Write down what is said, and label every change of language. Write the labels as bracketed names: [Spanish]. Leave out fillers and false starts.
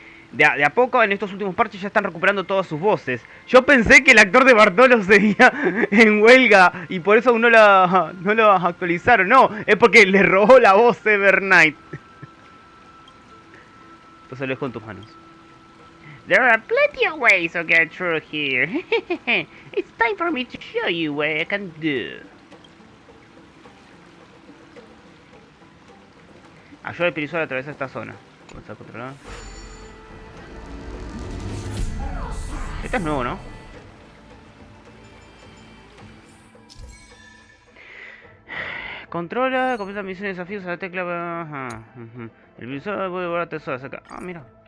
[Spanish] De a poco, en estos últimos parches ya están recuperando todas sus voces. Yo pensé que el actor de Bartolo seguía en huelga y por eso no lo actualizaron. No, es porque le robó la voz Evernight. Entonces lo dejo en tus manos. [English] There are plenty of ways to get through here. It's time for me to show you what I can do. [Spanish] Ayuda al Permansor a atravesar esta zona. ¿Cómo está controlado? Este es nuevo, ¿no? Controla, completa misiones y desafíos a la tecla. Ajá, el visor puede devorar tesoros acá. Ah, mira.